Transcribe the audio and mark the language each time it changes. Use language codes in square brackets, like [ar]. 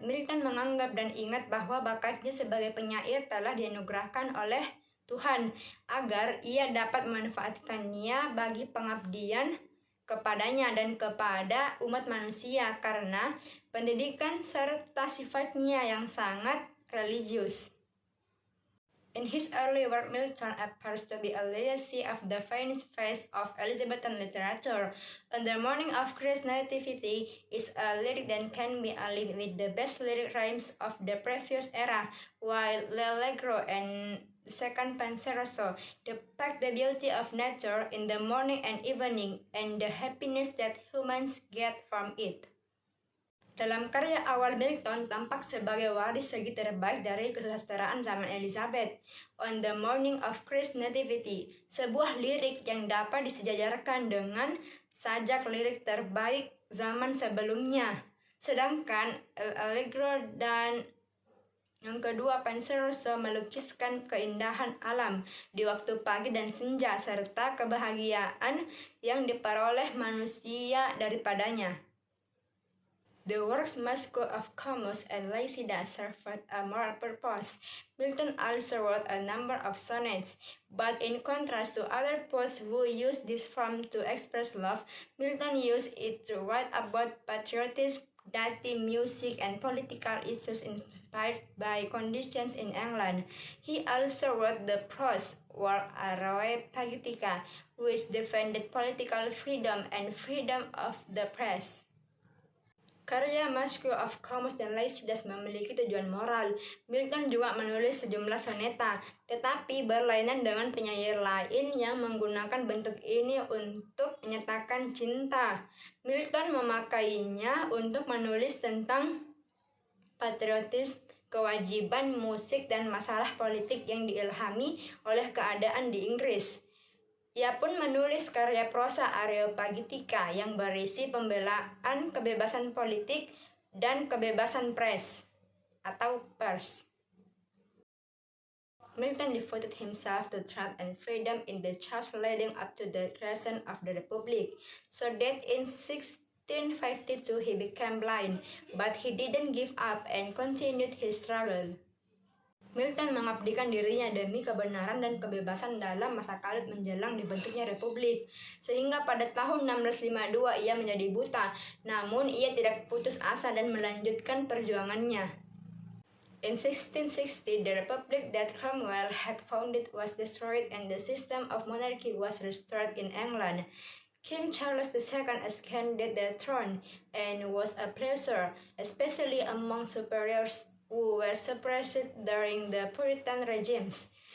[id] Milton menganggap dan ingat bahwa bakatnya sebagai penyair telah dianugerahkan oleh Tuhan agar ia dapat memanfaatkannya bagi pengabdian kepadanya dan kepada umat manusia karena pendidikan serta sifatnya yang sangat religius. [en] In his early work, Milton appears to be a legacy of the famous phase of Elizabethan literature. On the Morning of Christ's Nativity is a lyric that can be allied with the best lyric rhymes of the previous era, while L'Allegro and the second Penseroso depict the beauty of nature in the morning and evening and the happiness that humans get from it. [id] Dalam karya awal, Milton tampak sebagai waris segi terbaik dari kesusastraan zaman Elizabeth. On the Morning of Christ's Nativity, sebuah lirik yang dapat disejajarkan dengan sajak lirik terbaik zaman sebelumnya. Sedangkan L'Allegro dan yang kedua Penseroso melukiskan keindahan alam di waktu pagi dan senja serta kebahagiaan yang diperoleh manusia daripadanya. [en] The works Masque of Comus and Lycidas served a moral purpose. Milton also wrote a number of sonnets, but in contrast to other poets who used this form to express love, Milton used it to write about patriotism, deity, music, and political issues inspired by conditions in England. He also wrote the prose work Khaeriyah Al-Fadhilah, which defended political freedom and freedom of the press. [id] Karya Masque of Comus dan Lycidas memiliki tujuan moral. Milton juga menulis sejumlah soneta, tetapi berlainan dengan penyair lain yang menggunakan bentuk ini untuk menyatakan cinta. Milton memakainya untuk menulis tentang patriotisme, kewajiban, musik, dan masalah politik yang diilhami oleh keadaan di Inggris. Ia pun menulis karya prosa Areopagita yang berisi pembelaan kebebasan politik dan kebebasan pers atau pers. [en] Milton devoted himself to truth and freedom in the years leading up to the creation of the Republic, so that in 1652 he became blind, but he didn't give up and continued his struggle. [id] Milton mengabdikan dirinya demi kebenaran dan kebebasan dalam masa kalut menjelang dibentuknya republik. Sehingga pada tahun 1652 ia menjadi buta, namun ia tidak putus asa dan melanjutkan perjuangannya. [en] In 1660, the republic that Cromwell had founded was destroyed and the system of monarchy was restored in England. King Charles II ascended the throne and was a pleasure, especially among superiors who were suppressed during the Puritan regimes.